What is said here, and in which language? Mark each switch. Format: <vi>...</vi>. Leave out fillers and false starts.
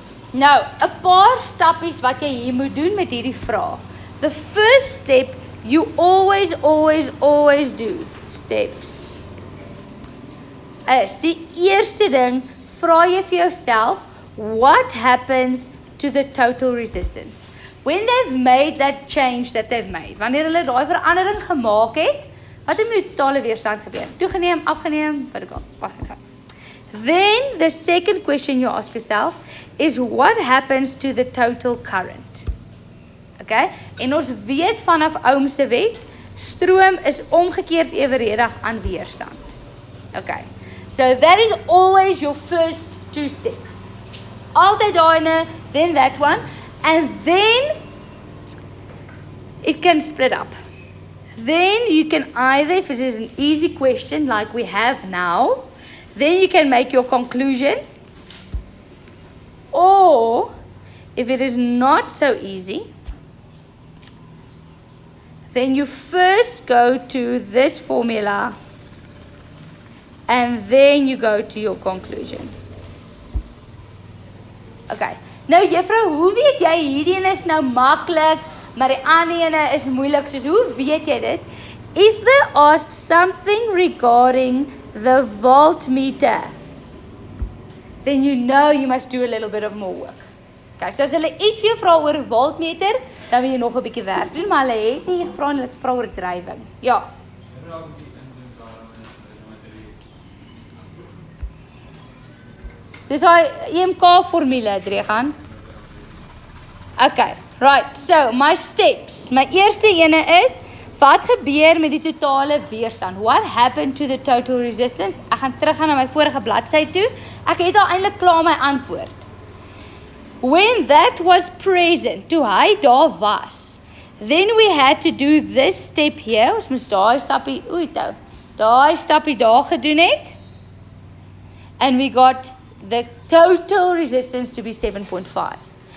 <af>Nou, 'n paar stappies wat jy hier moet doen met hierdie vraag.</af> <en>The first step you always do.</en> <af>Steps. Is die eerste ding, vra jy vir jouself,</af> <en>what happens to the total resistance? When they've made that change that they've made,</en> <af>wanneer hulle daai verandering gemaak het, wat het met die totale weerstand gebeur? Toegeneem, afgeneem, wat ek al,</af> <en>Then the second question you ask yourself is what happens to the total current? Okay?</en> <af>En ons weet vanaf Ohm se wet, stroom is omgekeerd evenredig aan weerstand. Okay.</af> <en>So that is always your first two steps.</en> <af>Altyd daai,</af> <en>then that one, and then it can split up. Then you can either, if it is an easy question like we have now, then you can make your conclusion, or if it is not so easy, then you first go to this formula and then you go to your conclusion. Okay.</en> <af>Nou juffrou, hoe weet jy hierdie een is nou maklik, maar die ander ene is moeilik, soos hoe weet jy dit?</af> <en>If they ask something regarding the voltmeter, then you know you must do a little bit of more work.</en> <af>Okay, so as hulle iets vir jou vra oor 'n voltmeter, dan moet jy nog 'n bietjie werk doen, maar hulle het nie gevra en hulle het gevra oor drywing. Ja. Dis daai EMK formule, Dregan. Okay, right.</af> <en>So my steps.</en> <af>My eerste ene is, wat gebeur met die totale weerstand?</af> <en>What happened to the total resistance?</en> <af>Ek gaan teruggaan na my vorige bladsy toe. Ek het al eintlik klaar my antwoord.</af> <en>When that was present,</en> <af>toe hy daar was,</af> <en>then we had to do this step here.</en> <af>Ons moes daai stappie, daai stappie daar gedoen het.</af> <en>And we got the total resistance to be 7.5.</en>